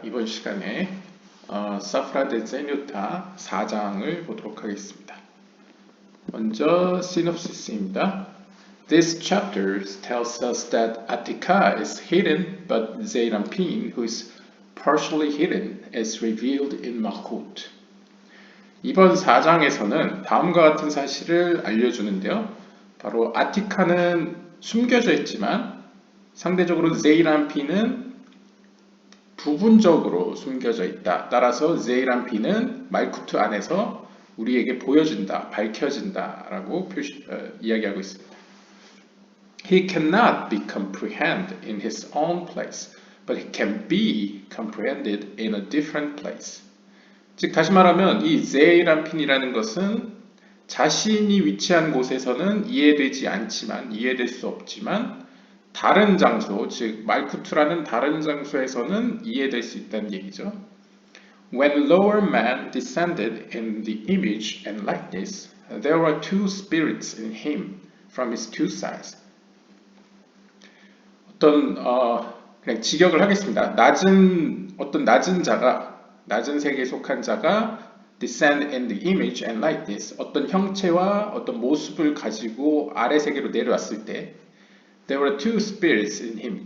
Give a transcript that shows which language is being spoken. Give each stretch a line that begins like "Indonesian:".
Korean: 이번 시간에 사프라 데 세뉴타 4장을 보도록 하겠습니다. 먼저 시놉시스입니다.
English: This chapter tells us that Attica is hidden, but Zerampin, who is partially hidden, is revealed in Malkut.
Korean: 이번 4장에서는 다음과 같은 사실을 알려주는데요. 바로 아티카는 숨겨져 있지만 상대적으로 제이람핀은 부분적으로 숨겨져 있다. 따라서 제이람핀은 말쿠트 안에서 우리에게 보여진다, 밝혀진다 라고 이야기하고 있습니다.
English: He cannot be comprehended in his own place, but he can be comprehended in a different place.
Korean: 즉 다시 말하면 이 제이람핀이라는 것은 자신이 위치한 곳에서는 이해될 수 없지만 다른 장소, 즉 말쿠트라는 다른 장소에서는 이해될 수 있다는 얘기죠.
English: When lower man descended in the image and likeness, there were two spirits in him from his two sides.
Korean: 그냥 직역을 하겠습니다. 낮은 자가, 낮은 세계에 속한 자가
English: descend in the image and likeness,
Korean: 어떤 형체와 어떤 모습을 가지고 아래 세계로 내려왔을 때
English: There were two spirits in him.